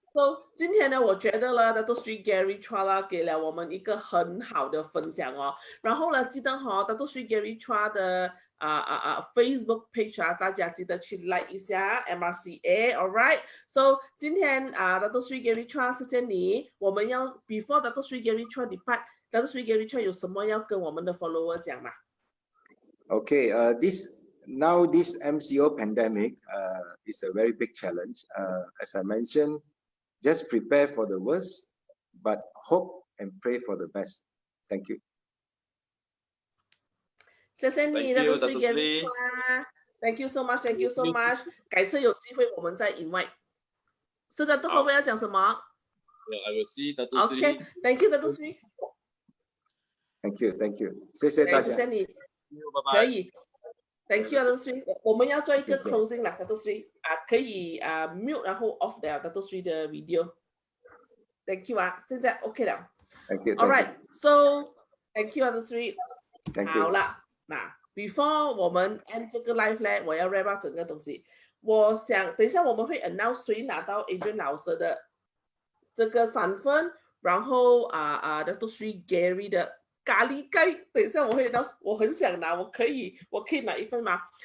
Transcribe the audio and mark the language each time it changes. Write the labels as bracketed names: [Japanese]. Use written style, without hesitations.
[Chinese] So 今天呢，我觉得呢，Dato Sri Garry Chua 给了我们一个很好的分享哦。然后呢，记得Dato Sri Garry Chua 的Facebook page 啊，大家记得去 like 一下 MRCA， all right？ So 今天Dato Sri Garry Chua 谢谢你。我们要 before Dato Sri Garry Chua depart，Dato Sri Garry Chua 有什么要跟我们的 follower 讲吗？ [English] Okay, Now this MCO pandemic is a very big challenge. As I mentioned, just prepare for the worst, but hope and pray for the best. Thank you. [Chinese] 谢谢你 [English] Thank you, Dato Sri Dato Garry Sri. Chua. Thank you so much. Thank you so much. [Chinese] 改次有机会我们再 invite。是的，后面要讲什么 [English] I will see Dato Sri. ？Okay, thank you Dato Sri. Thank you. 谢谢大家。 [Chinese] 谢谢你。拜拜。可以。 Thank you, Dato Sri. 我们要做一个谢谢 closing 啦 ，Dato Sri 可以mute 然后 off 掉 Dato Sri 的 video。 Thank you 现在 OK 了。 [English] Thank you. All right, so thank you, Dato Sri. Thank you. [Chinese] 好了，那 before 我们 end 这个 live 呢，我要 wrap up 整个东西。我想等一下我们会 announce 谁拿到 Adrian 老师的这个3分，然后Dato Sri Garry 的。咖喱盖，等一下我会拿，我很想拿，我可以拿1份吗？